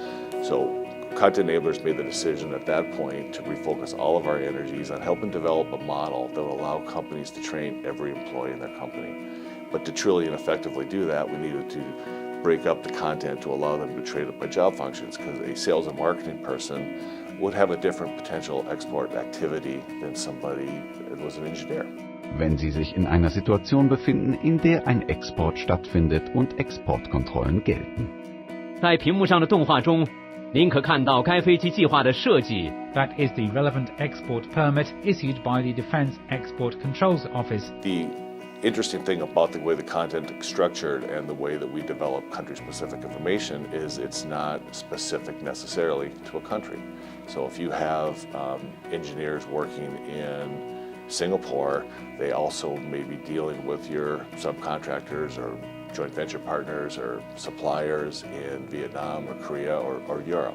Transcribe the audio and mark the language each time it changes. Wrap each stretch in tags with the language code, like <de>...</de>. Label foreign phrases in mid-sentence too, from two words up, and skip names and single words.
<en>So Content Enablers made the decision at that point to refocus all of our energies on helping develop a model that would allow companies to train every employee in their company. But to truly and effectively do that, we needed to break up the content to allow them to trade it by job functions, because a sales and marketing person would have a different potential export activity than somebody that was an engineer.</en> <de>Wenn Sie sich in einer Situation befinden, in der ein Export stattfindet und Exportkontrollen gelten.</de> <zh>在屏幕上的动画中，您可看到该飞机计划的设计。</zh> <en>That is the relevant export permit issued by the Defense Export Controls Office. The interesting thing about the way the content is structured and the way that we develop country-specific information is it's not specific necessarily to a country. So if you have engineers working in Singapore, they also may be dealing with your subcontractors or joint venture partners or suppliers in Vietnam or Korea or Europe.</en>